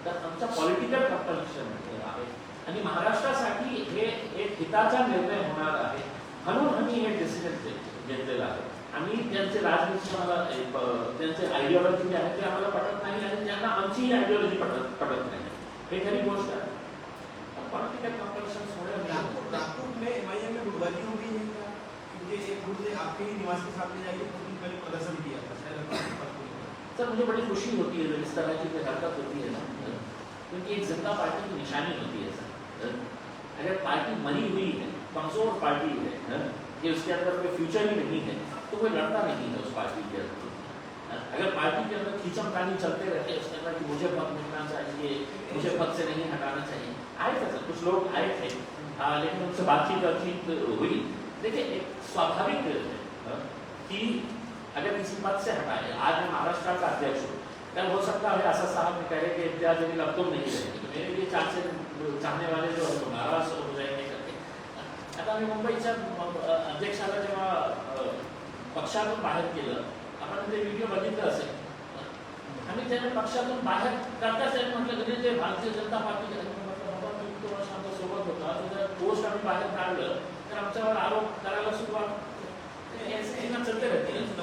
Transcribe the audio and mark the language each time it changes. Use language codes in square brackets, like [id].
[mr] तर आमचा political compulsion आहे आणि महाराष्ट्रासाठी हे एक हिताचा निर्णय होणार आहे म्हणून आम्ही हे डिसिजन घेतलेलं आहे. आम्ही त्यांचे राजनीती आम्हाला त्यांचे आयडिओलॉजी जे आहे ते आम्हाला पटत नाही आणि त्यांना आमची आयडिओलॉजी पटत नाही. हे खरी गोष्ट आहे. पॉलिटिकल कंपल्शनमुळे [hi] नागपुर में MIM में गुटबाजी हो गई है क्या? क्योंकि एक गुट ने आपके ही निवास के सामने जाके पहले प्रदर्शन किया था. सर मुझे बड़ी खुशी होती है जब इस तरह की हरकत होती है ना, क्योंकि एक जनता पार्टी की निशानी होती है सर. अगर पार्टी मरी हुई है, कमजोर पार्टी है कि उसके अंदर कोई फ्यूचर ही नहीं है तो कोई लड़ता नहीं है उस पार्टी के अंदर. अगर पार्टी के अंदर खींचमतानी चलते रहते उसके अंदर कि मुझे पद मिलना चाहिए, मुझे पद से नहीं हटाना चाहिए. आए थे सर, कुछ लोग आए थे लेकिन उनसे बातचीत हुई. देखिए एक स्वाभाविक है कि अगर किसी पद से हटाए, आज मैं महाराष्ट्र का अध्यक्ष हूँ, कल हो सकता है असद साहब ने कहे कि इम्तियाज जलील अब तुम नहीं रहेंगे तो मेरे लिए चाहने वाले जो है तो नाराज हो जाएंगे करके. [mr] आता मी मुंबईच्या अध्यक्षाला जेव्हा पक्षातून बाहेर केलं आपण ते व्हिडिओ बघितलं असेल. आम्ही त्याने पक्षातून बाहेर करताच आहे म्हटलं तरी ते भारतीय जनता पार्टीचे सोबत होता, त्याचा पोस्ट आम्ही बाहेर काढलं तर आमच्यावर आरोप करायला सुरुवात [hi] चलते रहते हैं.